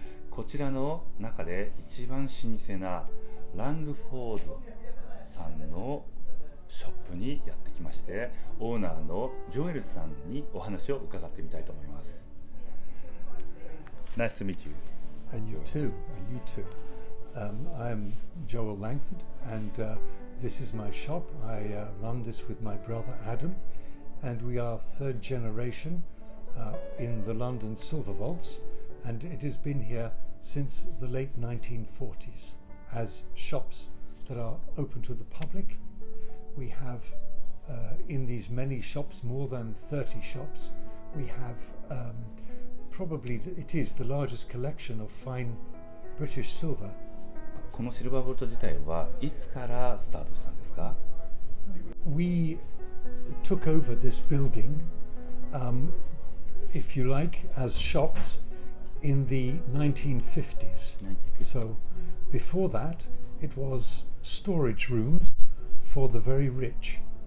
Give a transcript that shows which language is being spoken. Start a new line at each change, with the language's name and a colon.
Japanese: こちらの中で一番老舗なランフォードさんのショップにやってきまして、オーナーのジョエルさんにお話を伺ってみたいと思います。
English: Nice to meet you. And you too. I'm Joel Langford, and this is my shop. I run this with my brother Adam, and we are third generation in the London Silvervaults, and it has been here since the late 1940s as shops that are open to the public. We have in these many shops, more than 30 shops, we have probably it is the largest collection of fine British silver.
Japanese: このシルバーボルト自体はいつからスタートしたんですか？
English: We took over this building, if you like, as shops in the 1950s. So before that, it was storage rooms for the very rich.